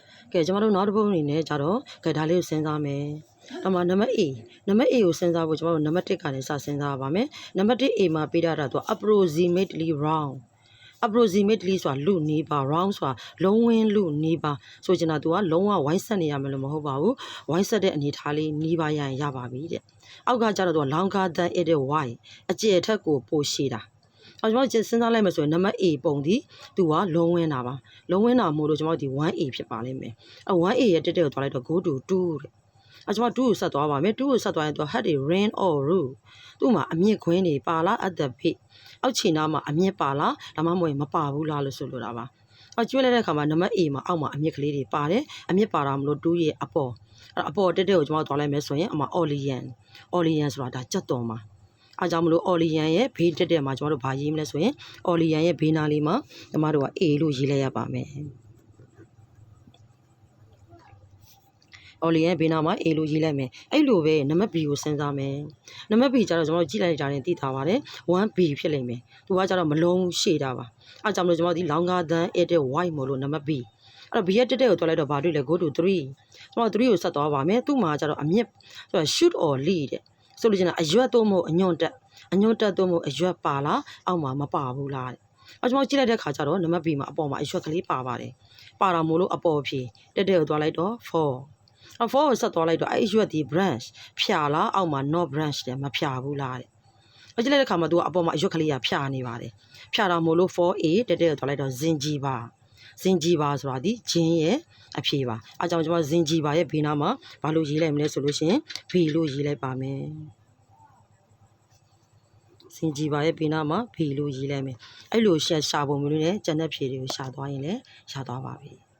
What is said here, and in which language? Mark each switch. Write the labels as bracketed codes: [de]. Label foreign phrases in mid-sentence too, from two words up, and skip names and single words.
[my] ကဲကျွန်တော်တို့နောက်တစ်ပုဒ်အနေနဲ့ကြတော့ကဲဒါလေးကိုစဉ်းစားမယ်။အမှနံပါတ် A ကိုစဉ်းစားဖို့ကျွန်တော်တို့နံပါတ်1ကနေစစဉ်းစားပါမယ်။နံပါတ် A မှာပေးထားတာသူ [en] approximately round approximately [my] ဆိုတာလူနီးပါ round ဆိုတာလုံးဝင်းလူနီးပါဆိုချင်တာသူကလုံးဝဝိုင်းဆက်နေရ မယ်လို့မဟုတ်ပါဘူးဝိုင်းဆက်တဲ့အနေထားလေးနီးပါရရင်ရပါပြီတဲ့အောက်ကကျတော့သူက [en] longer than it wide [my] အကျယ်ထက်ကိုပိုရှည်တာကျွန်တော်စဉ်းစားလိုက်မယ်ဆိုရင်နံပါတ် A ပုံဒီသူကလုံးဝင်းတာပါလုံးဝင်းတာမို့လို့ကျွန်တော်ဒီ 1A ဖြစ်ပါလိမ့်မယ်1A ရဲ့တက်တက်ကိုသွားလိုက်တော့ [en] go to 2 [my] တဲ့ကျွန်တော်2ကိုဆက်သွားပါ မယ်2ကိုဆက်သွားရင်သူ [en] had a rain or roof [my] သူ့မှာအမြင့်ခွင်းနေပါလား [en] at the peak [my] အောက်ခြေနားမှာအမြင့်ပါလားဒါမှမဟုတ်မပါဘူးလားလို့ဆိုလိုတာပါကျွေးလိုက်တဲ့အခါမှာနံပါတ် A မှာအောက်မှာအမြင့်ကလေးတွေပါတယ်အမြင့်ပါတာမလို့2ရဲ့အပေါ်တက်တက်ကိုကျွန်တော်သွားလိုက်မယ်ဆိုရင်အမ Olean ဆိုတာဒါကြက်တော်မှာအားကြောင့်မလို့ Olean ရဲ့ဘေးတက်တက်မှာကျွန်တော်တို့ဘာရေးမလဲဆိုရင် Olean ရဲ့ဘေးနားလေးမှာကျွန်တော်တို့က A လို့ရေးလိုက်ရပါမယ် Olean ဘေးနားမှာ A လို့ရေးလိုက်မယ်အဲ့လိုပဲနံပါတ် B ကိုစဉ်းစားမယ်နံပါတ် B ကျတော့ကျွန်တော်တို့ကြည့်လိုက်ကြရင်သိထားပါတယ် 1B ဖြစ်လိမ့်မယ်သူကကျတော့မလုံးရှည်တာပါအားကြောင့်မလို့ကျွန်တော်ဒီ [en] longer than it wide [my] မို့လို့နံပါတ် B အဲ့ တော့ B ရဲ့တက်တက်ကိုတွက်လိုက်တော့ဘာတွေ့လဲ [en] go to 3 [my] ကျွန်တော်3ကိုဆက်သွားပါမယ်သူ့မှာကျတော့အမြင့်ဆိုတော့ [en] shoot or lead [my] တဲ့ဆိုလို့ကျင်တာအရွက်တော့မဟုတ်အညွန့်တက်တော့မဟုတ် အရွက်ပါလားအောက်မှာမပါဘူးလားတဲ့ကျွန်တော်ကြည့်လိုက်တဲ့ခါကျတော့နံပါတ် B မှာအပေါ်မှာအရွက်ကလေးပါပါတယ်ပါတာမို့ လို့အပေါ်ဖြေတက်တက်ကိုတွက်လိုက်တော့4ကိုဆက်သွားလိုက်တော့အဲ့ရွက်ဒီ branch ဖြာလားအောက်မှာ not branch တဲ့မဖြာဘူးလားတဲ့ကြည့်လိုက်တဲ့ခါမှာသူကအပေါ်မှာအရွက်ကလေးကဖြာနေပါတယ်ဖြာတာမို့လို့ 4A တက်တက်ကိုတွက်လိုက်တော့ဇင်ဂျီပါဆိုတာဒီဂျင်းရဲ့အဖြေပါအဲကြောင့်ကျွန်တော်ဇင်ဂျီပါရဲ့ဘေးနားမှာဘာလို့ရေးလိုက်မလဲဆိုလို့ရှိရင် B လို့ရေးလိုက်ပါမယ်ဇင်ဂျီပါရဲ့ဘေးနားမှာ B လို့ရေးလိုက်မယ်အဲ့လိုရှာပုံမျိုးနဲ့ကျန်တဲ့ဖြေတွေကိုရှာသွားရင်လည်းရှာသွားပါပြီ